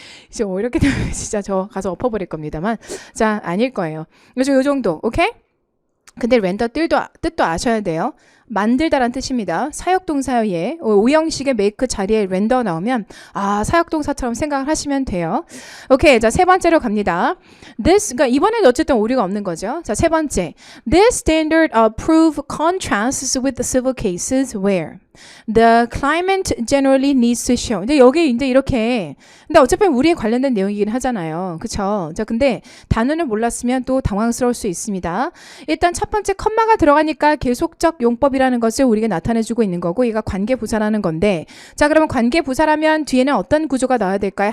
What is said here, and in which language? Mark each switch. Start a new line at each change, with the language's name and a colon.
Korean: 이제 이렇게 되면 진짜 저 가서 엎어버릴 겁니다만 자 아닐 거예요. 그래서 요 정도. 오케이? 근데 렌더 뜻도 아셔야 돼요. 만들다란 뜻입니다. 사역동사에 오형식의 make 자리에 render 나오면 사역동사처럼 생각을 하시면 돼요. 오케이, 자, 세 번째로 갑니다. 그러니까 이번에는 어쨌든 오류가 없는 거죠. 자, 세 번째.
English: This standard proof contrasts with the civil cases where the claimant generally needs to show.
Korean: 근데 여기 이제 이렇게, 근데 어차피 우리에 관련된 내용이긴 하잖아요. 그쵸? 자, 근데 단어를 몰랐으면 또 당황스러울 수 있습니다. 일단 첫 번째 컴마가 들어가니까 계속적 용법이라는 것을 우리가 나타내주고 있는 거고, 얘가 관계부사라는 건데, 자, 그러면 관계부사라면 뒤에는 어떤 구조가 나와야 될까요?